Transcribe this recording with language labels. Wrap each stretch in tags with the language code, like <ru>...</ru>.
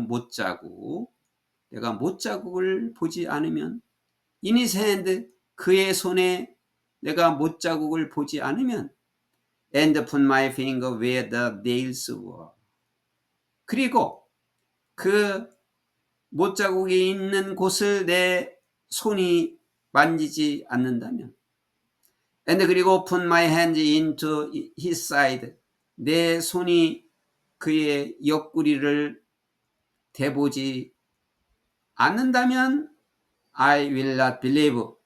<ko>못자국. 내가 못자국을 보지 않으면</ko> <en>in his hand</en> <ko>그의 손에 내가 못자국을 보지 않으면</ko> <en>and put my finger where the nails were.</en> <ko>그리고 그 못자국이 있는 곳을 내 손이 만지지 않는다면 and 그리고</ko> <en>put my hand into his side</en> <ko>내 손이 그의 옆구리를 대보지 않는다면</ko> <en>I will not believe.</en>